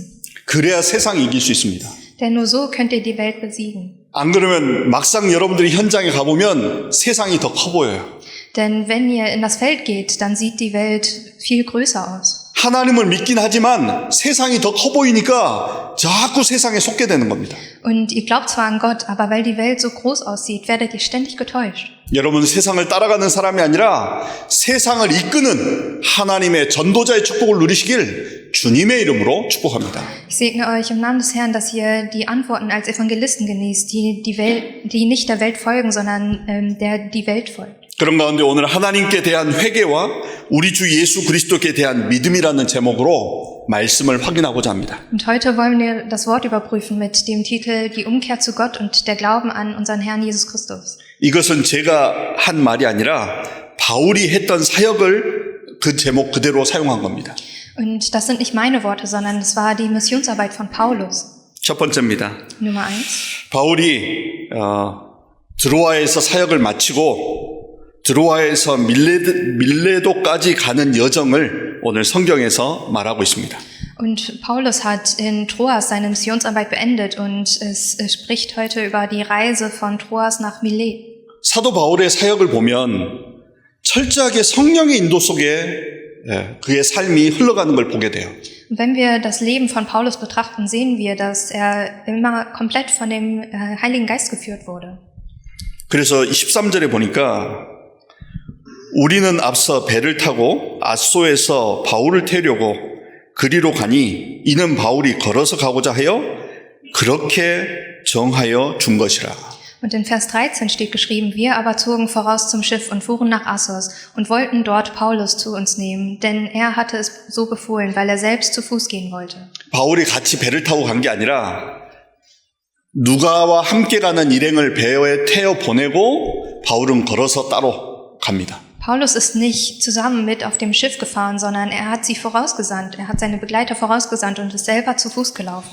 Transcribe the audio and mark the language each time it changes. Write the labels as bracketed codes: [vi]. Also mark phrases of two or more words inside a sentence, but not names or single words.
[ko] 그래야 세상이 이길 수 있습니다. [de] Denn nur so könnt ihr die Welt besiegen. [ko] 안 그러면 막상 여러분들이 현장에 가보면 세상이 더 커 보여요. [de] Denn wenn ihr in das Feld geht, dann sieht die Welt viel größer aus. [ko] 하나님을 믿긴 하지만 세상이 더 커 보이니까 자꾸 세상에 속게 되는 겁니다. [de] Und ihr glaubt zwar an Gott, aber weil die Welt so groß aussieht, werdet ihr ständig getäuscht. [ko] 여러분 세상을 따라가는 사람이 아니라 세상을 이끄는 하나님의 전도자의 축복을 누리시길 주님의 이름으로 축복합니다. [de] Ich segne euch im Namen des Herrn, dass ihr die Antworten als Evangelisten genießt, die nicht der Welt folgen, sondern die Welt folgt. [ko] 그런 가운데 오늘 하나님께 대한 회개와 우리 주 예수 그리스도께 대한 믿음이라는 제목으로 말씀을 확인하고자 합니다. [de] Und heute wollen wir das Wort überprüfen mit dem Titel Die Umkehr zu Gott und der Glauben an unseren Herrn Jesus Christus. [ko] 이것은 제가 한 말이 아니라 바울이 했던 사역을 그 제목 그대로 사용한 겁니다. [de] Und das sind nicht meine Worte, sondern es war die Missionsarbeit von Paulus. [ko] 첫 번째입니다. [de] Nummer 1. [ko] 바울이 드로아에서 사역을 마치고 드로아에서 밀레도까지 가는 여정을 오늘 성경에서 말하고 있습니다. [de] Und Paulus hat in Troas seine Missionsarbeit beendet und es spricht heute über die Reise von Troas nach Milet. [ko] 사도 바울의 사역을 보면 철저하게 성령의 인도 속에 그의 삶이 흘러가는 걸 보게 돼요. [de] Und wenn wir das Leben von Paulus betrachten, sehen wir, dass er immer komplett von dem Heiligen Geist geführt wurde. [ko] 그래서 13절에 보니까 우리는 앞서 배를 타고 아소에서 바울을 태우려고 그리로 가니 이는 바울이 걸어서 가고자 하여 그렇게 정하여 준 것이라. [de] Und in Vers 13 steht geschrieben, wir aber zogen voraus zum Schiff und fuhren nach Assos und wollten dort Paulus zu uns nehmen, denn er hatte es so befohlen, weil er selbst zu Fuß gehen wollte. [ko] 바울이 같이 배를 타고 간 게 아니라 누가와 함께 가는 일행을 배에 태워 보내고 바울은 걸어서 따로 갑니다. [de] Paulus ist nicht zusammen mit auf dem Schiff gefahren, sondern er hat sie vorausgesandt. Er hat seine Begleiter vorausgesandt und ist selber zu Fuß gelaufen.